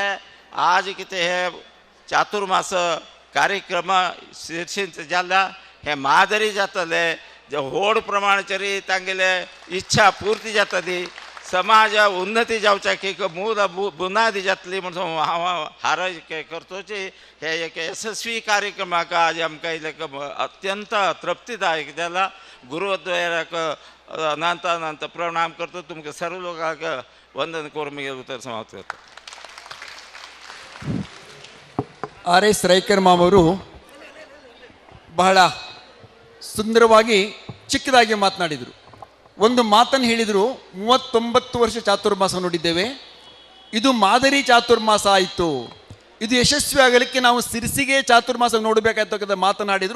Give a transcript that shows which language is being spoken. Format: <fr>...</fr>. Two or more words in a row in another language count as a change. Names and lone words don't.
<kok>आज कितें हे चातुर्मास कार्यक्रम शिरशींच जाल्ल्या हे मादरी जातले व्हड प्रमाणाचेर तांगेले इच्छा पुर्ती जातली समाज उन्नती जावच्याक एक मूल बुनादी जातली म्हणून हांव हारय करतोची हे एक यशस्वी कार्यक्रमाक आज आमकां एक अत्यंत तृप्तीदायक जाला गुरुद्वाराक अनंत प्रणाम करतो तुमकां सर्व लोकांक वंदन करून मी उतर समाप्त करतो.</kok> <kn>ಆರ್ ಎಸ್ ರೈಕರ್ ಮಾವರು ಬಹಳ ಸುಂದರವಾಗಿ ಚಿಕ್ಕದಾಗಿ ಮಾತನಾಡಿದರು. ಒಂದು ಮಾತನ್ನು ಹೇಳಿದರು, 39 ವರ್ಷ ಚಾತುರ್ಮಾಸ ನೋಡಿದ್ದೇವೆ, ಇದು ಮಾದರಿ ಚಾತುರ್ಮಾಸ ಆಯಿತು, ಇದು ಯಶಸ್ವಿ ಆಗಲಿಕ್ಕೆ ನಾವು ಸಿರಿಸಿಗೆ ಚಾತುರ್ಮಾಸ ನೋಡಬೇಕಾಯ್ತು ಮಾತನಾಡಿದರು.</kn>